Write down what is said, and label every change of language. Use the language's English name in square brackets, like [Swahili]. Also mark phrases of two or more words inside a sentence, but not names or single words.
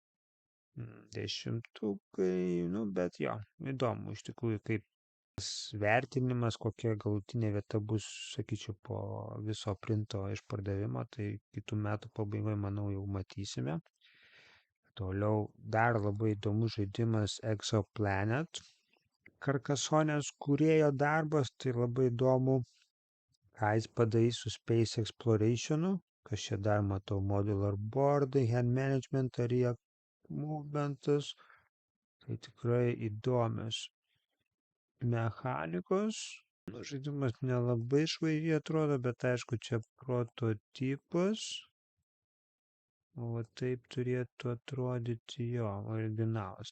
[Lithuanian] Dešimtukai, bet jo, įdomu iš tikrųjų, kaip vertinimas, kokia galutinė vieta bus, sakyčiau, po viso printo išpardavimo, tai kitų metų pabaigoje, manau, jau matysime. Toliau dar labai įdomus žaidimas Exoplanet. Karkasonės kūrėjo darbas, tai labai įdomu, ką jis padarys su [English] Space Exploration'u, [Lithuanian] kas čia dar matau, [English] modular boardai, hand management, area movementas, [Lithuanian] tai tikrai įdomios mechanikos. Žaidimas nelabai švaižiai atrodo, bet aišku, čia prototipas. O taip turėtų atrodyti jo originalas.